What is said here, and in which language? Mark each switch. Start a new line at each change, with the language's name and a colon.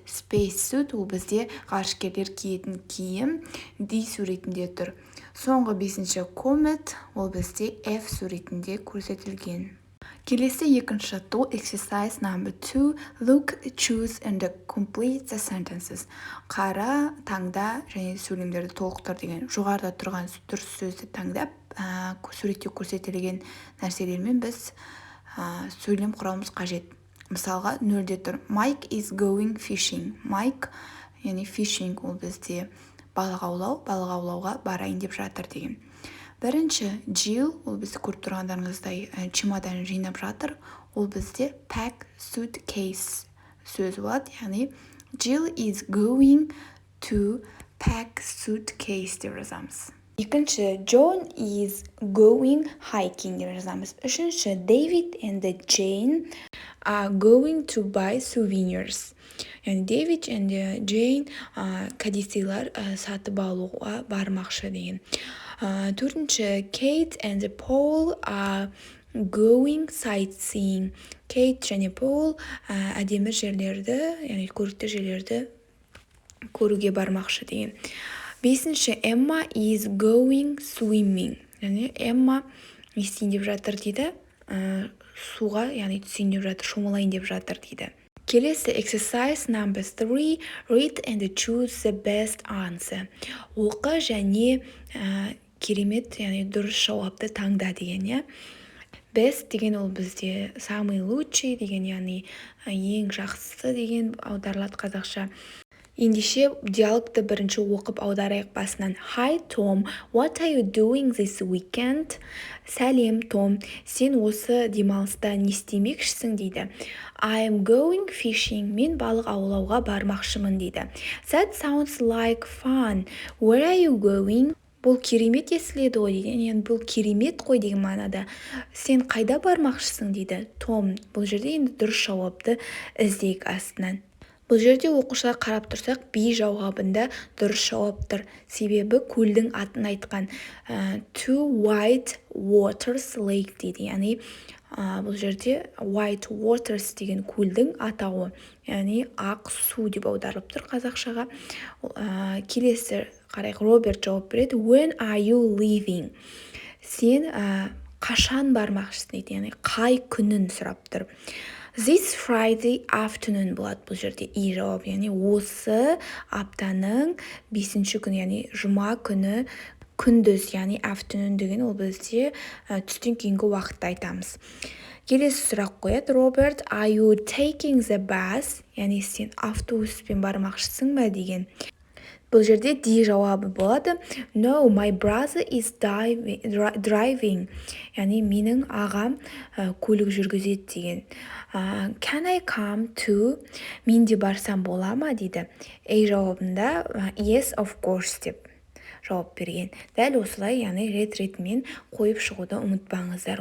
Kazakh: Space suit ол бізде ғарышкерлер киетін киім ди суретінде тұр. Соңғы бесінші comet ол бізде F суретінде көрсетілген. Келесі екінші
English: to exercise number 2. Look, choose and complete the sentences.
Kazakh: Қара, таңда және сөйлемдерді толықтыр деген. Жоғарыда тұрған дұрыс сөзді таңдап, суретте көрсетілген нәрселермен біз сөйлем құрамыз қажет. Мысалға, нөлде тұр.
English: Mike is going fishing.
Kazakh: Mike, яғни fishing ол бізде балық аулауға барайын деп жатыр деген. Бірінші Jill, ол бізді көріп тұрғандарыңыздай чемодан жинап жатыр. Ол бізде pack suitcase сөзі болады. Яғни
English: Jill is going to pack suitcase
Kazakh: деп жазамыз. Екінші
English: John is going hiking
Kazakh: деп жазамыз. Үшінші
English: David and Jane are going to buy souvenirs.
Kazakh: Яғни David and Jane кәдесыйлар сатып алуға бармақшы деген. Төртінші
English: Kate and Paul are going sightseeing.
Kazakh: Kate және Paul әдемі жерлерді, яғни көрікті жерлерді көруге бармақшы деген. Бесінші
English: Emma is going swimming.
Kazakh: Яғни Emma не істейін деп жатыр дейді, суға, яғни түсейін деп жатыр, шомылайын деп жатыр дейді. Келесі
English: exercise number 3. Read and choose the best answer.
Kazakh: Оқы және керемет, яғни дұрыс жауапты таңда деген. Best деген ол бізде
Russian: самый лучший
Kazakh: деген, яғни ең жақсысы деген аударылады қазақша. Ендеше диалогты бірінші оқып аударайық басынан.
English: Hi Tom, what are you doing this weekend?
Kazakh: Сәлем Том, сен осы демалыста не істемекшісің дейді.
English: I am going fishing.
Kazakh: Мен балық аулауға бармақшымын дейді.
English: That sounds like fun. Where are you going?
Kazakh: Бұл керемет естіледі ғой деген, яғни бұл керемет қой деген мағынада. Сен қайда бармақшысың дейді. Том, бұл жерде енді дұрыс жауапты іздейік астынан. Бұл жерде оқушыға қарап тұрсақ, би жауабында дұрыс жауап тұр. Себебі көлдің атын айтқан.
English: Two white waters lake
Kazakh: дейді. Яғни бұл жерде white waters деген көлдің атауы. Яғни ақ су деп аударылып тұр қазақшаға. Келесі қарайық, Роберт жауап береді.
English: When are you leaving?
Kazakh: Сен қашан бармақшысың дейді. Яғни қай күнін сұрап тұр.
English: This Friday afternoon
Kazakh: болады бұл жерде и жауап, яғни осы аптаның 5-ші күні, яғни жұма күні күндіз, яғни afternoon деген ол бізде түстен кейінгі уақытты айтамыз. Келесі сұрақ қояды.
English: Robert, are you taking the bus?
Kazakh: Яғни сен автобуспен бармақшысың ба деген. Бұл жерде ди жауабы болады.
English: No, my brother is driving.
Kazakh: Яғни менің ағам көлік жүргізеді деген.
English: Can I come too?
Kazakh: Мен де барсам бола ма дейді. A жауабында
English: yes, of course
Kazakh: деп жауап берген. Дәл осылай, яғни рет-ретімен қойып шығуды ұмытпаңыздар.